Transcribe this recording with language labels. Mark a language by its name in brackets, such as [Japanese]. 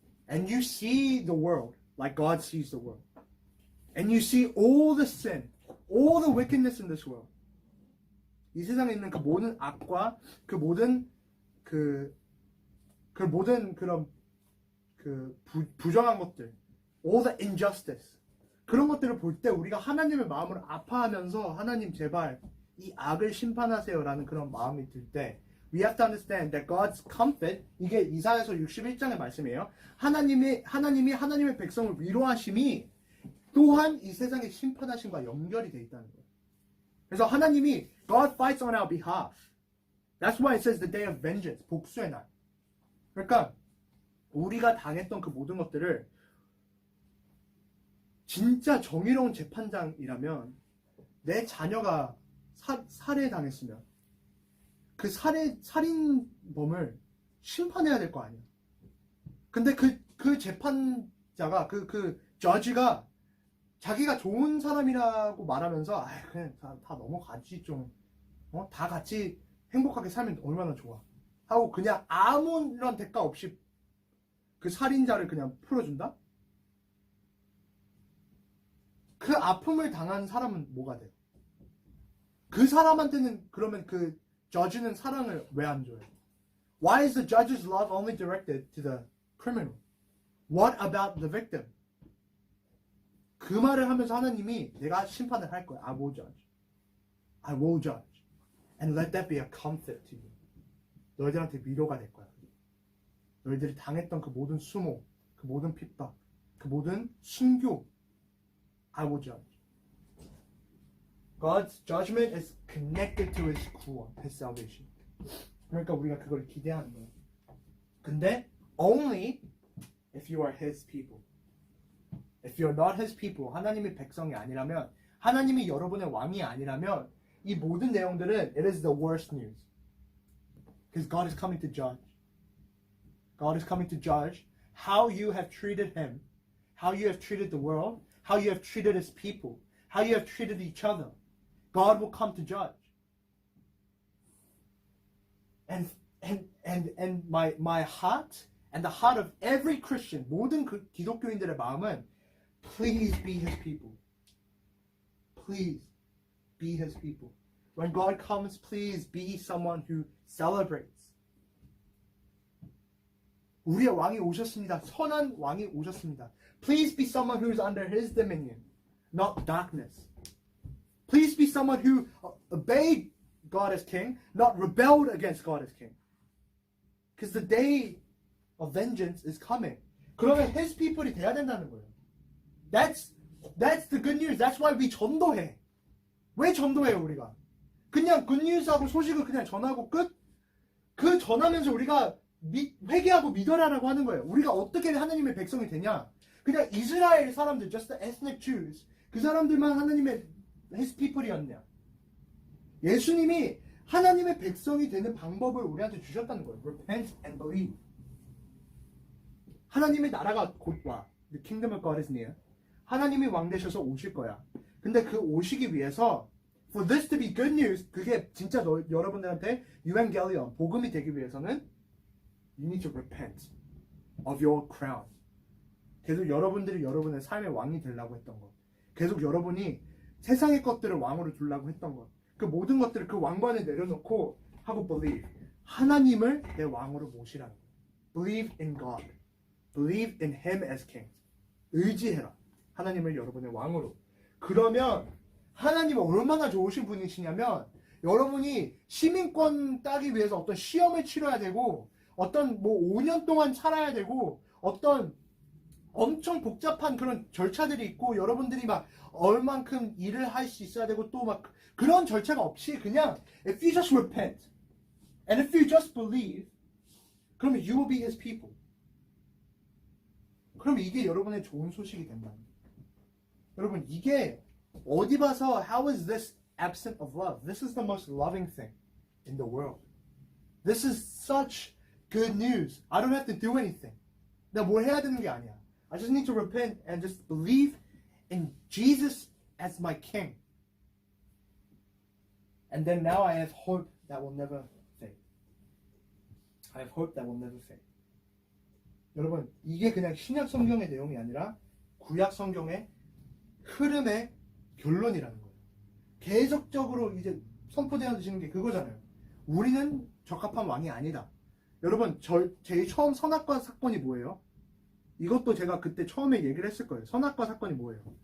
[English] And you see the world like God sees the world. And you see all the sin, all the wickedness in this world. [Korean] 이 세상에 있는 그 모든 악과 그 모든 그런 부정한 것들, [English] all the injustice, [Korean] 그런 것들을 볼 때 우리가 하나님의 마음을 아파하면서 하나님 제발 이 악을 심판하세요라는 그런 마음이 들 때 [English] we have to understand that God's comfort, [Korean] 이게 이사야서 61장의 말씀이에요. 하나님의 백성을 위로하심이 또한 이 세상의 심판하심과 연결이 돼 있다는 거예요. 그래서 하나님이 [English] God fights on our behalf. That's why it says the day of vengeance, [Korean] 복수의 날. 그러니까 우리가 당했던 그 모든 것들을 진짜 정의로운 재판장이라면 내 자녀가 살해당했으면 그 살인범을 심판해야 될 거 아니야. 근데 그 재판자가 그 저지가 자기가 좋은 사람이라고 말하면서 그냥 다 넘어가지 좀 다 같이 행복하게 살면 얼마나 좋아 하고 그냥 아무런 대가 없이 그 살인자를 그냥 풀어준다? 그 아픔을 당한 사람은 뭐가 돼? 그 사람한테는 그러면 그 저지는 사랑을 왜 안 줘요? [English] Why is the judge's love only directed to the criminal? What about the victim? [Korean] 그 말을 하면서 하나님이 내가 심판을 할 거야. [English] I will judge. I will judge. And let that be a comfort to you. [Korean] 너희들한테 위로가 될 거야. 너희들이 당했던 그 모든 수모, 그 모든 핍박, 그 모든 순교. [English] I will judge. God's judgment is connected to his [Korean] 구원, [English] his salvation. [Korean] 그러니까 우리가 그걸 기대하는 거예요. 근데 [English] only if you are his people. If you're not his people, [Korean] 하나님의 백성이 아니라면, 하나님이 여러분의 왕이 아니라면 이 모든 내용들은 [English] it is the worst news. Because God is coming to judge. God is coming to judge how you have treated him, how you have treated the world, how you have treated his people, how you have treated each other. God will come to judge. And my heart and the heart of every Christian, [Korean] 모든 기독교인들의 마음은 [English] please be his people. Please be his people. When God comes, please be someone who celebrates. [Korean] 우리의 왕이 오셨습니다. 선한 왕이 오셨습니다. [English] Please be someone who is under his dominion, not darkness. Please be someone who obeyed God as king, not rebelled against God as king. Because the day of vengeance is coming. [Korean] 그러면 [English] his people [Korean] 이 돼야 된다는 거예요. [English] That's the good news. That's why we [Korean] 전도해. 왜 전도해요 우리가? 그냥 굿뉴스하고 소식을 그냥 전하고 끝? 그 전하면서 우리가 회개하고 믿어라라고 하는 거예요. 우리가 어떻게 하나님의 백성이 되냐? 그냥 이스라엘 사람들, [English] just the ethnic Jews, [Korean] 그 사람들만 하나님의 [English] his people [Korean] 이었냐? 예수님이 하나님의 백성이 되는 방법을 우리한테 주셨다는 거예요. [English] Repent and believe. [Korean] 하나님의 나라가 곧 와. [English] The kingdom of God is near. [Korean] 하나님이 왕 되셔서 오실 거야. 근데 그 오시기 위해서 [English] for this to be good news, [Korean] 그게 진짜 여러분들한테 유엔겔리온, 복음이 되기 위해서는 [English] you need to repent of your crown. [Korean] 계속 여러분들이 여러분의 삶의 왕이 되려고 했던 것. 계속 여러분이 세상의 것들을 왕으로 두려고 했던 것. 그 모든 것들을 그 왕관에 내려놓고 하고 [English] believe. [Korean] 하나님을 내 왕으로 모시라는 거예요. [English] Believe in God. Believe in Him as King. [Korean] 의지해라. 하나님을 여러분의 왕으로. 그러면 하나님은 얼마나 좋으신 분이시냐면 여러분이 시민권 따기 위해서 어떤 시험을 치러야 되고 어떤 뭐 5년 동안 살아야 되고 어떤 엄청 복잡한 그런 절차들이 있고 여러분들이 막 얼만큼 일을 할 수 있어야 되고 또 막 그런 절차가 없이 그냥 [English] if you just repent and if you just believe [Korean] 그러면 [English] you will be His people. [Korean] 그럼 이게 여러분의 좋은 소식이 된다. 여러분 이게 어디 봐서 [English] how is this absent of love? This is the most loving thing in the world. This is such good news. I don't have to do anything. [Korean] 내가 뭘 해야 되는 게 아니야. [English] I just need to repent and just believe in Jesus as my King. And then now I have hope that will never fade. I have hope that will never fade. [Korean] 여러분 이게 그냥 신약 성경의 내용이 아니라 구약 성경의 흐름의 결론이라는 거예요. 계속적으로 이제 선포되어지는 게 그거잖아요. 우리는 적합한 왕이 아니다. 여러분 제일 처음 선악과 사건이 뭐예요? 이것도 제가 그때 처음에 얘기를 했을 거예요. 선악과 사건이 뭐예요?